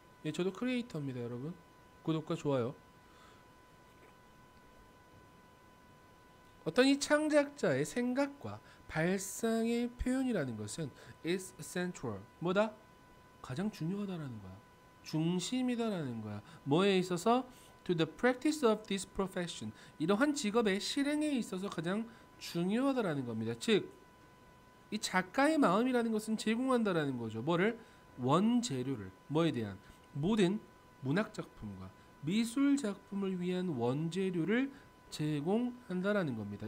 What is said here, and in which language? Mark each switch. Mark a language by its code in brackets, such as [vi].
[ko] 예, 저도 크리에이터입니다, 여러분. 구독과 좋아요. 어떤 이 창작자의 생각과 발상의 표현이라는 것은 [en] is central. [ko] 뭐다? 가장 중요하다라는 거야. 중심이다라는 거야. 뭐에 있어서? [en] To the practice of this profession. [ko] 이러한 직업의 실행에 있어서 가장 중요하다라는 겁니다. 즉, 이 작가의 마음이라는 것은 제공한다라는 거죠. 뭐를? 원재료를. 뭐에 대한? 모든 문학 작품과 미술 작품을 위한 원재료를 제공한다라는 겁니다.